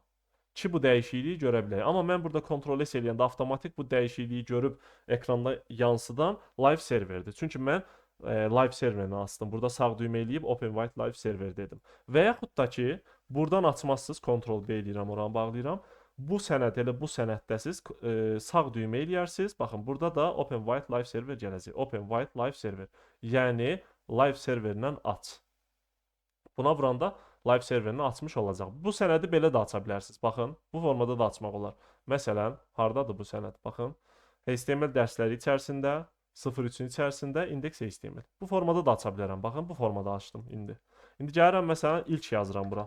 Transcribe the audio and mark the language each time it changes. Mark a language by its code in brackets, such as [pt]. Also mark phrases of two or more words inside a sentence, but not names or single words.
[az] Ki bu dəyişikliyi görə bilək. Amma mən burada Ctrl-S eləyəndə avtomatik bu dəyişikliyi görüb ekranda yansıdan live serverdir. Çünki mən live serverini açdım. Burada sağ düymə eləyib [en] Open White Live Server [az] dedim. Və yaxud da ki, buradan açmazsınız, Ctrl-B eləyirəm, oranı bağlayıram. Bu sənəd elə bu sənəddəsiz sağ düymə eləyərsiniz. Baxın, burada da [en] Open White Live Server [az] gələcək. [en] Open White Live Server. [az] Yəni, live serverindən aç. Buna vuranda live serverini açmış olacaq. Bu sənədi belə də aça bilərsiniz. Baxın, bu formada da açmaq olar. Məsələn, hardadır bu sənəd? Baxın, HTML dərsləri içərisində, 03-ün içərisində indeks HTML. Bu formada da aça bilərəm. Baxın, bu formada açdım indi. İndi gəlirəm məsələn ilk yazıram bura.